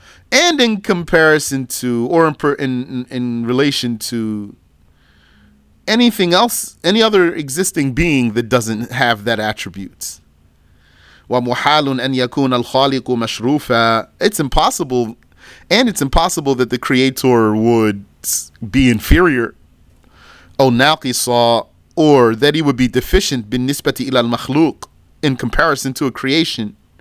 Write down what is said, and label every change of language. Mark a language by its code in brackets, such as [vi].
[en] And in comparison to, or in relation to anything else, any other existing being that doesn't have that attribute. [ar] وَمُحَالٌ أَنْ يَكُونَ الْخَالِقُ مَشْرُوفًا. [en] It's impossible that the Creator would be inferior, [ar] أو ناقصا, [en] or that he would be deficient [ar] بالنسبة إلى المخلوق, [en] in comparison to a creation.